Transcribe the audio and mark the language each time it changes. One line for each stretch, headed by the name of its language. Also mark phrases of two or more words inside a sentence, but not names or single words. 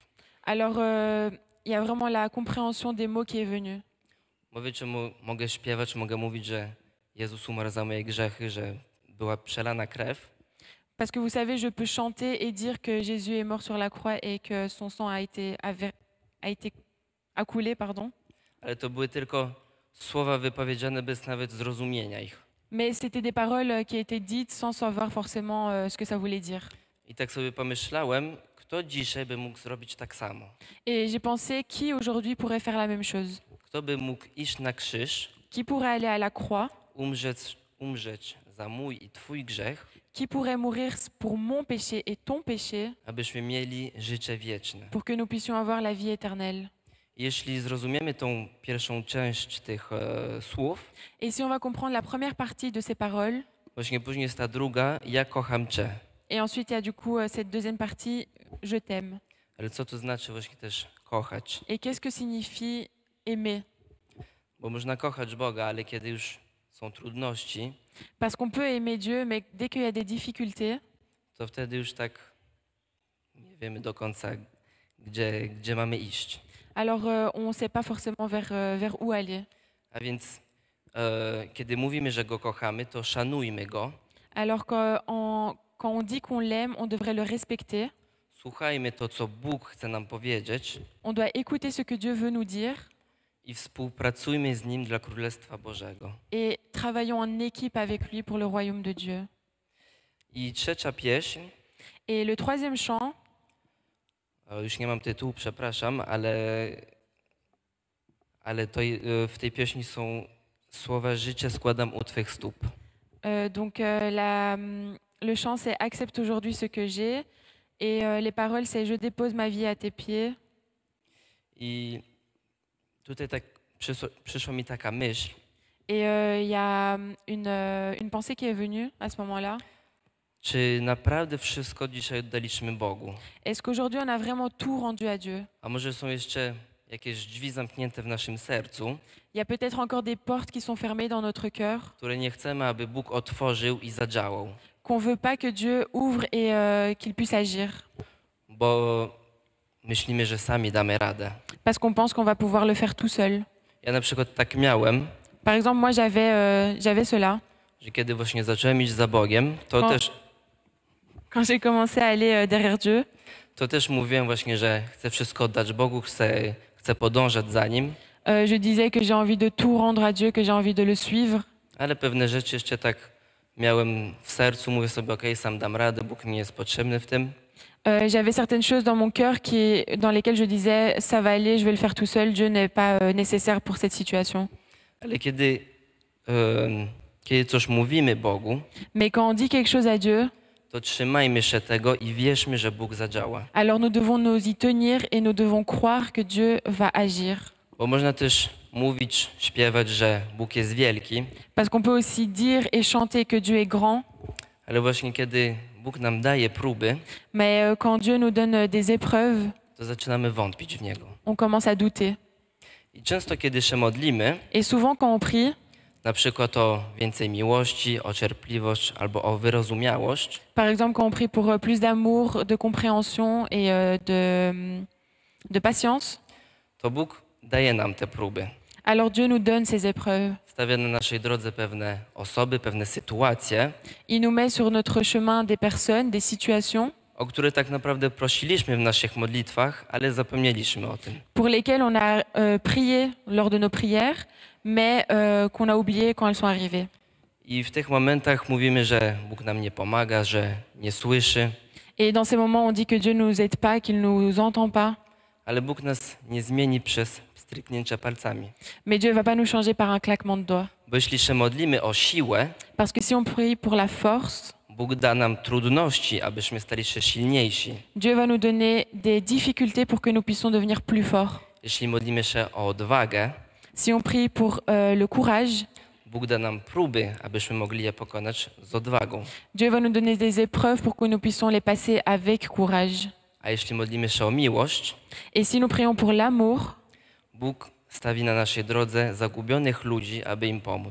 French: alors il y a vraiment la compréhension des mots qui est venue.
Polish: Bo wiecie, mogę śpiewać, mogę mówić, że Jezus umarł za moje grzechy, że była przelana krew,
French: Parce que vous savez, je peux chanter et dire que Jésus est mort sur la croix et que son sang a coulé, pardon.
Polish: ale to były tylko słowa wypowiedziane bez nawet zrozumienia ich.
French: Mais c'était des paroles qui étaient dites sans savoir forcément ce que ça voulait dire.
Polish: I tak sobie pomyślałem, kto dzisiaj by mógł zrobić tak samo?
French: Et j'ai pensé, qui aujourd'hui pourrait faire la même chose?
Polish: Kto by mógł iść na krzyż,
French: Qui pourrait aller à la croix?
Polish: umrzeć za mój i twój grzech,
French: Qui pourrait mourir pour mon péché et ton péché
Polish: abyśmy mieli życie wieczne?
French: pour que nous puissions avoir la vie éternelle?
Polish: Jeśli zrozumiemy tą pierwszą część tych słów,
French: Et si on va comprendre la première partie de ces paroles,
Polish: właśnie później jest ta druga, ja kocham Cię.
French: et ensuite il y a du coup cette deuxième partie, je t'aime.
Polish: Ale co to znaczy właśnie też kochać?
French: Et qu'est-ce que signifie aimer?
Polish: Bo można kochać Boga, ale kiedy już są trudności,
French: Parce qu'on peut aimer Dieu, mais dès qu'il y a des difficultés,
Polish: to wtedy już tak nie wiemy do końca, gdzie mamy iść.
French: alors on ne sait pas forcément vers où aller.
Polish: A więc kiedy mówimy, że Go kochamy, to szanujmy Go,
French: Alors quand on dit qu'on l'aime, on devrait le respecter.
Polish: słuchajmy to, co Bóg chce nam powiedzieć
French: On doit écouter ce que Dieu veut nous dire
Polish: i współpracujmy z Nim dla Królestwa Bożego.
French: et travaillons en équipe avec lui pour le royaume de Dieu.
Polish: I trzecia pieśń,
French: Et le troisième chant,
Polish: już nie mam tytułu, przepraszam, ale to, w tej pieśni są słowa: życie składam u Twych stóp.
French: Le chant c'est Accepte aujourd'hui ce que j'ai et les paroles c'est Je dépose ma vie à tes pieds.
Polish: I tutaj tak przyszła mi taka myśl,
French: Et il y a une pensée qui est venue à ce moment-là.
Polish: czy naprawdę wszystko dzisiaj oddaliśmy Bogu?
French: Est-ce qu'aujourd'hui on a vraiment tout rendu à Dieu?
Polish: A może są jeszcze jakieś drzwi zamknięte w naszym sercu,
French: Il y a peut-être encore des portes qui sont fermées dans notre cœur,
Polish: które nie chcemy, aby Bóg otworzył i zadziałał,
French: qu'on veut pas que Dieu ouvre et qu'il puisse agir,
Polish: bo myślimy, że sami damy radę.
French: parce qu'on pense qu'on va pouvoir le faire tout seul.
Polish: Ja na przykład tak miałem,
French: Par exemple, moi j'avais cela.
Polish: że kiedy właśnie zacząłem iść za Bogiem, O.
French: Quand j'ai commencé à aller derrière Dieu,
Polish: to też mówiłem właśnie, że chcę wszystko oddać Bogu, chcę podążać za Nim,
French: je disais que j'ai envie de tout rendre à Dieu, que j'ai envie de le suivre.
Polish: ale pewne rzeczy jeszcze tak miałem w sercu, mówię sobie, okej, sam dam radę, Bóg mi jest potrzebny w tym.
French: J'avais certaines choses dans mon cœur dans lesquelles je disais ça va aller, je vais le faire tout seul, Dieu n'est pas nécessaire pour cette situation.
Polish: Ale kiedy coś mówimy Bogu,
French: Mais quand on dit quelque chose à Dieu,
Polish: to trzymajmy się tego i wierzmy, że Bóg zadziała.
French: alors nous devons nous y tenir et nous devons croire que Dieu va agir.
Polish: Bo można też mówić, śpiewać, że Bóg jest wielki,
French: Parce qu'on peut aussi dire et chanter que Dieu est grand,
Polish: ale właśnie kiedy Bóg nam daje próby,
French: mais quand Dieu nous donne des épreuves,
Polish: to zaczynamy wątpić w Niego.
French: on commence à douter.
Polish: I często kiedy się modlimy,
French: Et souvent quand on prie,
Polish: na przykład o więcej miłości, o cierpliwość albo o wyrozumiałość,
French: par exemple quand on prie pour plus d'amour, de compréhension et de patience,
Polish: to Bóg daje nam te próby.
French: alors Dieu nous donne ces épreuves.
Polish: Stawia na naszej drodze pewne osoby, pewne sytuacje,
French: Il nous met sur notre chemin des personnes, des situations
Polish: o które tak naprawdę prosiliśmy w naszych modlitwach, ale zapomnieliśmy o tym.
French: pour lesquelles on a prié lors de nos prières, mais qu'on a oublié quand elles sont arrivées.
Polish: I w tych momentach mówimy, że Bóg nam nie pomaga, że nie słyszy,
French: Et dans ces moments, on dit que Dieu ne nous aide pas, qu'il ne nous entend pas.
Polish: ale Bóg nas nie zmieni przez stryknięcie palcami.
French: Mais Dieu ne va pas nous changer par un claquement de doigts.
Polish: Bo jeśli się modlimy o siłę,
French: Parce que si on prie pour la force,
Polish: Bóg da nam trudności, abyśmy stali się silniejsi.
French: Dieu va nous donner des difficultés pour que nous puissions devenir plus forts.
Polish: Jeśli modlimy się o odwagę,
French: Si on prie pour le courage,
Polish: Bóg da nam próby, abyśmy mogli je pokonać z odwagą.
French: Dieu va nous donner des épreuves pour que nous puissions les passer avec courage.
Polish: A jeśli modlimy się o miłość,
French: Et si nous prions pour l'amour,
Polish: Bóg stawi na naszej drodze zagubionych ludzi, aby im pomóc.